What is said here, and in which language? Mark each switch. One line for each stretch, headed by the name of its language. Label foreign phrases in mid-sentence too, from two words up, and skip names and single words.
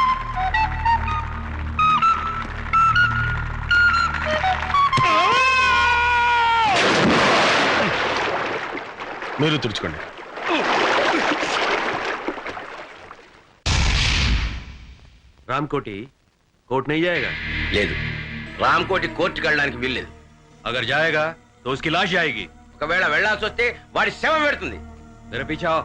Telugu: మీరు తుడుచుకోండి.
Hindi: రామ్కోటి కోర్టు नहीं जाएगा?
Telugu: లేదు, రామ్కోటి కోర్టుకి వెళ్ళడానికి వీల్లేదు.
Hindi: अगर जाएगा तो उसकी लाश जाएगी.
Telugu: ఒకవేళ వెళ్లాల్సి వస్తే వాడి శవం పెడుతుంది.
Hindi: मेरे पीछे आओ.